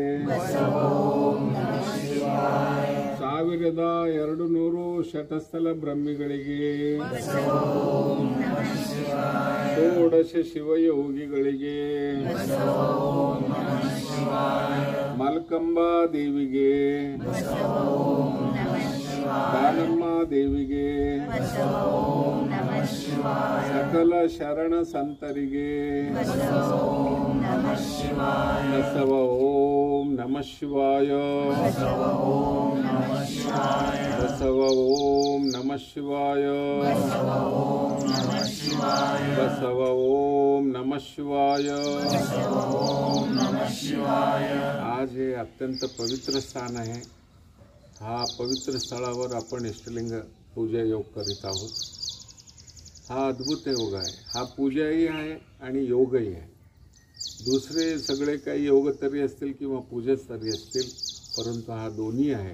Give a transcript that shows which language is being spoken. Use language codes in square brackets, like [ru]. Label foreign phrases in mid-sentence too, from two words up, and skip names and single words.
[kn] 1,200 ಶತಸ್ಥಲ ಬ್ರಹ್ಮಿಗಳಿಗೆ 16 ಶಿವಯೋಗಿಗಳಿಗೆ ಮಲ್ಕಂಬಾ ದೇವಿಗೆ ದಾನಮ್ಮ ದೇವಿಗೆ ಸಕಲ ಶರಣ ಸಂತರಿಗೆ बसव [sa] ओम नमः शिवाय बसव ओम नमः शिवाय बसव ओम नमः शिवाय [mr] आज हे अत्यंत पवित्र स्थान आहे। हा पवित्र स्थळावर आपण इष्टलिंग पूजा योग करीत आहोत। हा अद्भुत योग आहे। हा पूजाही आहे आणि योगही आहे। दुसरे सगळे काही योग तरी असतील किंवा पूजा तरी असतील, परंतु हा दोन्ही आहे।